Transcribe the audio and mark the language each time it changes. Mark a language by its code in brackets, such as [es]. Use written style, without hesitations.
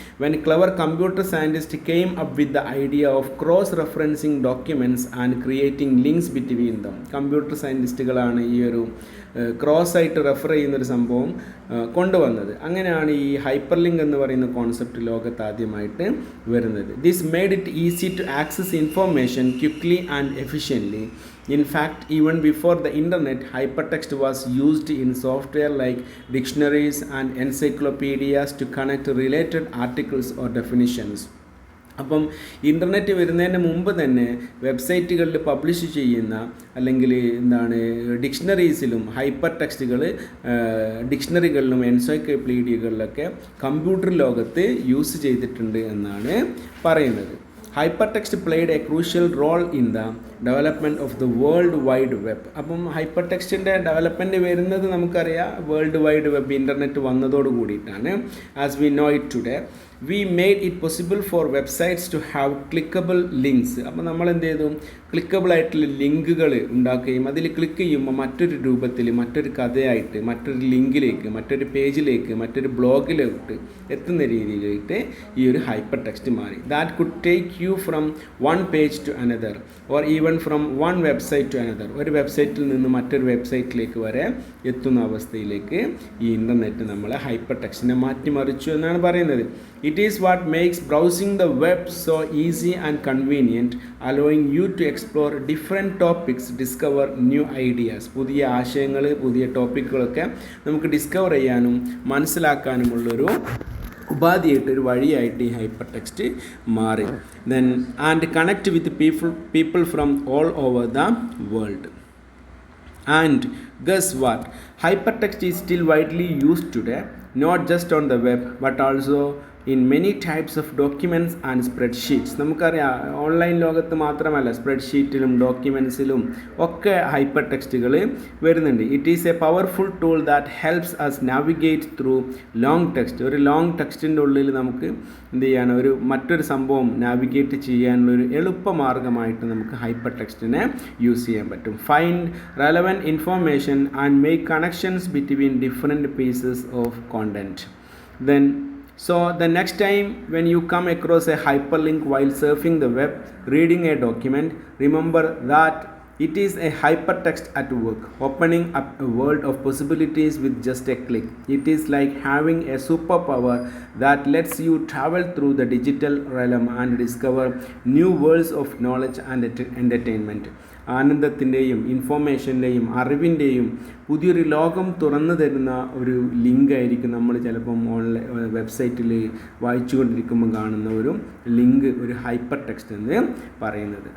[en] When clever computer scientist came up with the idea of cross referencing documents and creating links between them. [ml] Computer സയൻറ്റിസ്റ്റുകളാണ് ഈ ഒരു cross ആയിട്ട് refer ചെയ്യുന്നൊരു സംഭവം കൊണ്ടുവന്നത്. അങ്ങനെയാണ് ഈ ഹൈപ്പർ ലിങ്ക് എന്ന് പറയുന്ന കോൺസെപ്റ്റ് ലോകത്ത് ആദ്യമായിട്ട് വരുന്നത്. [en] This made it easy to access information quickly and efficiently. In fact, even before the internet, hypertext was used in software like dictionaries and encyclopedias to connect related articles or definitions. [ml] അപ്പം internet വരുന്നതിന് മുമ്പ് തന്നെ വെബ്സൈറ്റുകളിൽ publish ചെയ്യുന്ന അല്ലെങ്കിൽ ഡിക്ഷണറീസിലും hyper ടെക്സ്റ്റുകൾ ഡിക്ഷണറികളിലും എൻസൈക്ലോപീഡിയകളിലൊക്കെ computer ലോകത്ത് use ചെയ്തിട്ടുണ്ട് എന്നാണ് പറയുന്നത്. [en] Hypertext played a crucial role in the development of the world wide web. [ml] അപ്പം ഹൈപ്പർ ടെക്സ്റ്റിൻ്റെ ഡെവലപ്മെൻറ്റ് വരുന്നത് നമുക്കറിയാം വേൾഡ് വൈഡ് വെബ് ഇൻ്റർനെറ്റ് വന്നതോട് കൂടിയിട്ടാണ്. [en] As we know it today we made it possible for websites to have clickable links. [ml] അപ്പോൾ നമ്മൾ എന്ത് ചെയ്തു? Clickable ആയിട്ടുള്ള ലിങ്കുകൾ ഉണ്ടാക്കുകയും അതിൽ ക്ലിക്ക് ചെയ്യുമ്പോൾ മറ്റൊരു രൂപത്തിൽ മറ്റൊരു കഥയായിട്ട് മറ്റൊരു ലിങ്കിലേക്ക് മറ്റൊരു പേജിലേക്ക് മറ്റൊരു ബ്ലോഗിലോട്ട് എത്തുന്ന രീതിയിലേക്ക് ഈ ഒരു ഹൈപ്പർ ടെക്സ്റ്റ് മാറി. [en] That could take you from one page to another or even from one website to another. [ml] ഒരു വെബ്സൈറ്റിൽ നിന്ന് മറ്റൊരു വെബ്സൈറ്റിലേക്ക് വരെ എത്തുന്ന അവസ്ഥയിലേക്ക് ഈ ഇൻ്റർനെറ്റ് നമ്മളെ ഹൈപ്പർ ടെക്സ്റ്റിനെ മാറ്റിമറിച്ചു എന്നാണ് പറയുന്നത്. [en] It is what makes browsing the web so easy and convenient, allowing you to explore different topics, discover new ideas. [ml] പുതിയ ആശയങ്ങൾ പുതിയ ടോപ്പിക്കുകളൊക്കെ നമുക്ക് ഡിസ്കവർ ചെയ്യാനും മനസ്സിലാക്കാനുമുള്ളൊരു ഉപാധിയായിട്ട് ഒരു വഴിയായിട്ട് ഈ ഹൈപ്പർ ടെക്സ്റ്റ് മാറി. [en] Then and connect with people from all over the world. And guess what? Hypertext is still widely used today, not just on the web but also in many types of documents and spreadsheets. [ml] നമുക്കറിയാം online ലോകത്ത് മാത്രമല്ല സ്പ്രെഡ്ഷീറ്റിലും ഡോക്യുമെൻസിലും ഒക്കെ hyper ടെക്സ്റ്റുകൾ വരുന്നുണ്ട്. [en] It is a powerful tool that helps us navigate through long text. [ml] ഒരു long ടെക്സ്റ്റിൻ്റെ ഉള്ളിൽ നമുക്ക് എന്ത് ചെയ്യാണ്, മറ്റൊരു സംഭവം നാവിഗേറ്റ് ചെയ്യാനുള്ളൊരു എളുപ്പമാർഗ്ഗമായിട്ട് നമുക്ക് ഹൈപ്പർ ടെക്സ്റ്റിനെ യൂസ് ചെയ്യാൻ പറ്റും. [en] Find relevant information and make connections between different pieces of content. So the next time when you come across a hyperlink while surfing the web, reading a document, remember that it is a hypertext at work, opening up a world of possibilities with just a click. It is like having a superpower that lets you travel through the digital realm and discover new worlds of knowledge and entertainment. [ml] ആനന്ദത്തിൻ്റെയും ഇൻഫോർമേഷൻ്റെയും അറിവിൻ്റെയും പുതിയൊരു ലോകം തുറന്നു തരുന്ന ഒരു ലിങ്കായിരിക്കും നമ്മൾ ചിലപ്പം online വെബ്സൈറ്റിൽ വായിച്ചു കൊണ്ടിരിക്കുമ്പോൾ കാണുന്ന ഒരു ലിങ്ക്, ഒരു ഹൈപ്പർ ടെക്സ്റ്റ് എന്ന് പറയുന്നത്.